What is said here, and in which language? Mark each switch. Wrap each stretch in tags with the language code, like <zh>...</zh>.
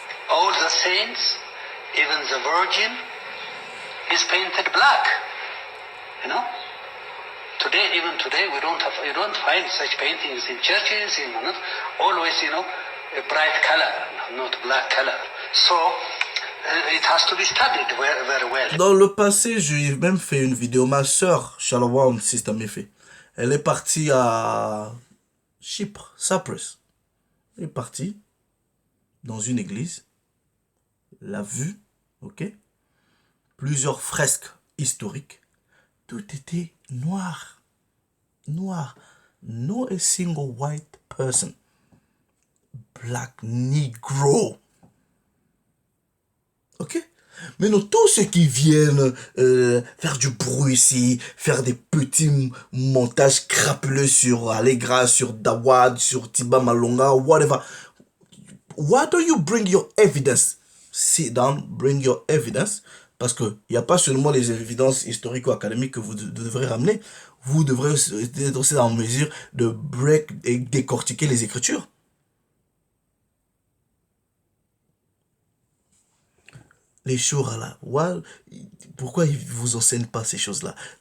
<en>All the saints, even the Virgin, is painted black. Today, even today, you don't find such paintings in churches, always, a bright color, not black color. So, it has to be studied very well.</en> <fr>Dans le passé, j'ai même fait une vidéo. Ma soeur, Shalom, Sister Méfé, elle est partie à Chypre, Cyprus. Elle est partie dans une église, l'a vue, ok? Plusieurs fresques historiques. Tout était noir. Noir.</fr> <en>No a single white person. Black Negro. Ok?</en> <fr>Mais non, tous ceux qui viennent faire du bruit ici, faire des petits montages crapuleux sur Allegra, sur Dawad, sur Tiba Malonga, whatever.</fr> <en>Why don't you bring your evidence? Sit down, bring your evidence.</en> <fr>Parce qu'il n'y a pas seulement les évidences historiques ou académiques que vous devrez ramener. Vous devrez être aussi en mesure de break et décortiquer les Écritures. Les Shura là, pourquoi ils vous enseignent pas ces choses-là?</fr>